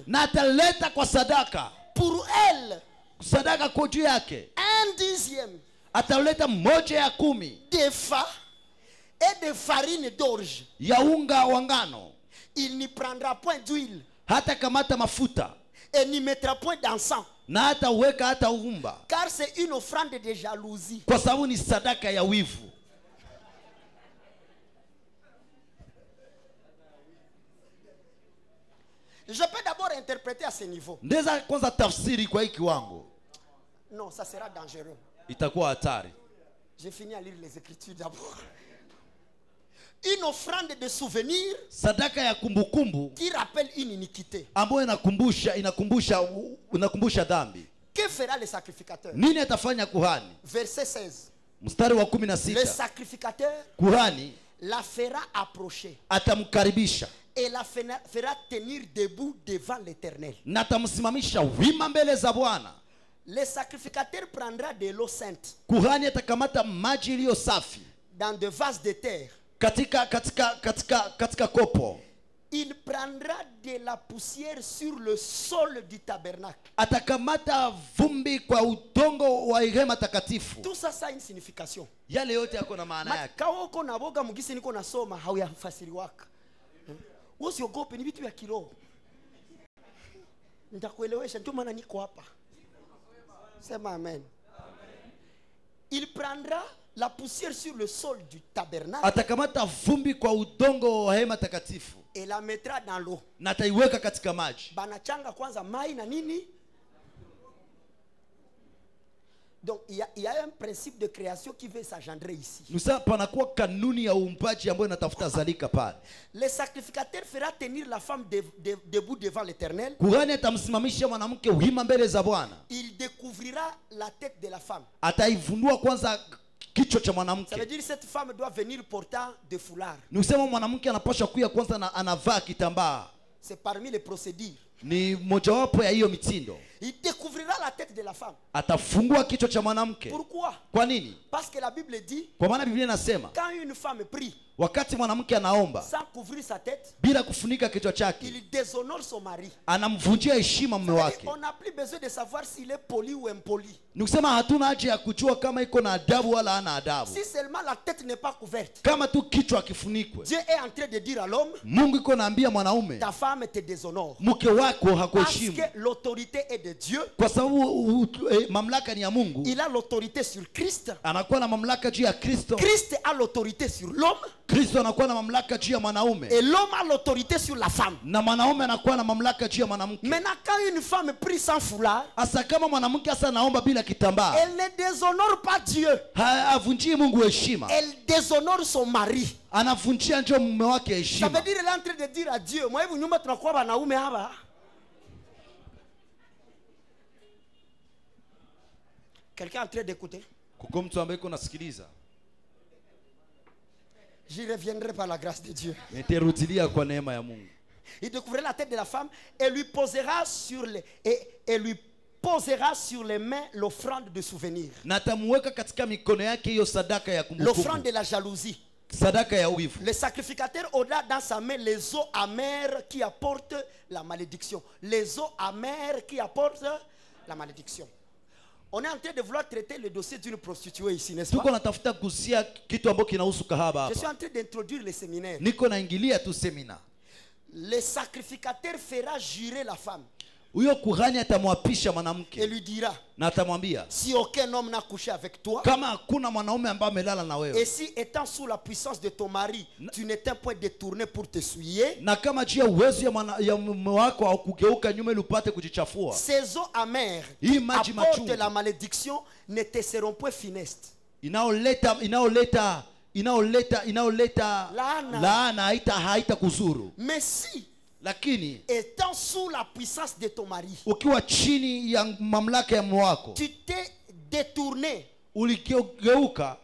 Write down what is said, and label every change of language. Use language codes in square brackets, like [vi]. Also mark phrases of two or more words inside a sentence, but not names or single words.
[sw] na ataleta kwa sadaka, [fr] pour elle [sw] sadaka kwa juu yake 1/10 ataleta 1/10 [fr] de fa et de farine d'orge. [sw] ya unga wa ngano, [fr] Il n'y prendra point d'huile [sw] hata kamata mafuta [fr] et n'y mettra point d'encens, [sw] na hata uweka hata uvumba, [fr] car c'est une offrande de jalousie. [sw] kwa sababu ni sadaka ya wivu. [fr] Je peux d'abord interpréter à ce niveau. [sw] Ndeza kwanza tafsiri kwa hii kiwango, [fr] Non, ça sera dangereux. [sw] itakuwa hatari. [fr] J'ai fini à lire les Écritures d'abord. Une offrande de souvenir [sw] Sadaka ya kumbukumbu [fr] qui rappelle une iniquité. [sw] ambayo inakumbusha dhambi. [fr] Que fera le sacrificateur? [sw] Nini atafanya kuhani? [fr] Verset 16. [sw] Mstari wa [fr] Le 16, sacrificateur [sw] kuhani [fr] la fera approcher [sw] atamkaribisha [fr] et la fera tenir debout devant l'Éternel. [sw] na atamsimamisha wima mbele za Bwana. [fr] Le sacrificateur prendra de l'eau sainte [sw] Kuhani atakamata maji iliyo safi [fr] dans des vases de terre. [sw] katika kopo. [fr] Il prendra de la poussière sur le sol du tabernacle. [sw] Atakamata vumbi kwa udongo wa hema takatifu. [fr] Tout ça, ça a une signification. [sw] Yale yote yako na maana yake. Makao uko na boga mugisi niko nasoma hauyafasiriwaka. Usiogope, ni vitu vya kiroho. Nitakuelewesha, ndio maana niko hapa. Sema amen. [fr] Il prendra la poussière sur le sol du tabernacle [sw] Atakamata vumbi kwa udongo wa hema takatifu [fr] et la mettra dans l'eau. [sw] na ataiweka katika maji. Banachanga kwanza mai na nini. [fr] Donc il y a un principe de création qui veut s'engendrer ici. [sw] Nusa panakuwa kanuni ya uumbaji ambayo inatafuta zalika pale. [fr] Le sacrificateur fera tenir la femme debout devant l'Éternel. [sw] Kuhani atamsimamisha mwanamke wima mbele za Bwana. [fr] Il découvrira la tête de la femme. [sw] Ataivundua kwanza kichwa cha [fr] Ça veut [sw] mwanamke. [fr] dire que cette femme doit venir portant de foulard. [sw] Nusema mwanamke anapaswa kuya kwanza na anavaa kitambaa. [fr] C'est parmi les procédures. [sw] Ni mojawapo ya hiyo mitindo. [fr] Il découvrira la tête de la femme. [sw] Atafungua kichwa cha mwanamke. [fr] Pourquoi? [sw] Kwa nini? [fr] Parce que la Bible dit, [sw] Kwa maana Biblia inasema [fr] quand une femme prie [sw] wakati mwanamke anaomba [fr] sans couvrir sa tête, [sw] bila kufunika kichwa chake, [fr] il déshonore son mari. [sw] anamvunjia heshima mume wake. [fr] On n'a plus besoin de savoir s'il est poli ou impoli. [sw] Ni kusema hatuna haja ya kujua kama iko na adabu wala hana adabu. [fr] Si seulement la tête n'est pas couverte, [sw] Kama tu kichwa kifunikwe. [fr] Dieu est en train de dire à l'homme, [sw] Mungu iko naambia mwanaume, [fr] ta femme te déshonore. [sw] mke wako [fr] Parce [sw] hakuheshimu. [fr] que l'autorité est de Dieu. [sw] Kwa sababu mamlaka ni ya Mungu. [fr] Il a l'autorité sur Christ. [sw] Anakuwa na mamlaka juu ya Kristo. [fr] Christ a l'autorité sur l'homme. [sw] Kristo anakuwa na mamlaka juu ya mwanaume. [fr] Et l'homme a l'autorité sur la femme. [sw] Na mwanaume anakuwa na mamlaka juu ya mwanamke. [fr] Maintenant, quand une femme prie sans foulard, [sw] Asa kama mwanamke asa anaomba bila kitambaa, [fr] elle ne déshonore pas Dieu. [sw] havunjii Mungu heshima. [fr] Elle déshonore son mari. [sw] Anavunjia ndio mume wake [fr] Ça [sw] heshima. [fr] veut dire elle est en train de dire à Dieu, moi, vous [sw] nyumba tunakuwa wanaume hapa. [fr] Quelqu'un est en train d'écouter? [sw] Kuko mtu ambaye uko nasikiliza. [fr] J'y reviendrai par la grâce de Dieu. [sw] Nitarudilia kwa neema ya Mungu. [fr] Il découvrira la tête de la femme et lui posera sur les et lui posera sur les mains l'offrande de souvenir. [sw] Na atamuweka katika mikono yake hiyo sadaka ya [fr] L'offrande [sw] kumbukumbu. [fr] de la jalousie. [sw] Sadaka ya wivu. [fr] Le sacrificateur aura dans sa main les eaux amères qui apportent la malédiction. Les eaux amères qui apportent la malédiction. On est en train de vouloir traiter le dossier d'une prostituée ici, n'est-ce [sw] Tuko [fr] pas? [sw] natafuta kusia kitu ambacho kinahusu kahaba [fr] Je suis [sw] hapa. [fr] en train d'introduire le séminaire. [sw] Niko naingilia tu semina. [fr] Le sacrificateur fera jurer la femme [sw] Huyo kuhani atamwapisha [fr] et [sw] mwanamke [fr] lui dira, [sw] na atamwambia [fr] si aucun homme n'a couché avec toi, [sw] kama hakuna mwanaume ambaye amelala na [fr] et [sw] wewe, [fr] si étant sous la puissance de ton mari, tu n'étais point détourné pour te souiller, [sw] na kama juu ya uwezo ya mume wako au kugeuka nyuma ili upate kujichafua, [fr] ces eaux amères [sw] hii [fr] qui [sw] maji [fr] apportent [sw] machungu [fr] la malédiction ne te seront point funestes. [sw] inaoleta laana haita kuzuru. [fr] Mais si, [sw] Lakini [fr] étant sous la puissance de ton mari, [sw] ukiwa chini ya mamlaka ya mume wako, [fr] tu t'es détourné [sw] uligeuka